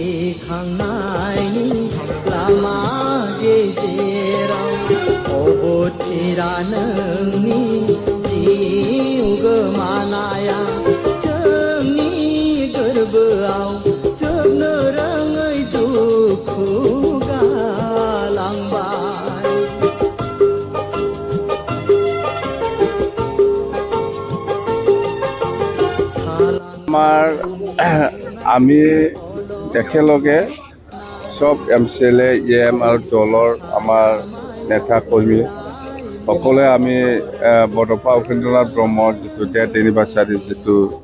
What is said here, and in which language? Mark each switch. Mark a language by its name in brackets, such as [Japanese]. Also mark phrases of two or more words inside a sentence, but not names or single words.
[Bodo] फैखांनायनि लामा गेजेराव अबथिरा नोंनि जिउ गोमानाया जोंनि गोरबोआव जोबनो रोङै दुखु गालांबाय [Assamese] আমাৰ আমি একেলগে সব MCLA EM আৰু দলৰ আমাৰ নেতা কৰ্মী সকলোৱে আমি বৰদপা উপেন্দ্ৰনাথ ব্ৰহ্মৰ যিটো [English] death anniversary [Assamese] যিটো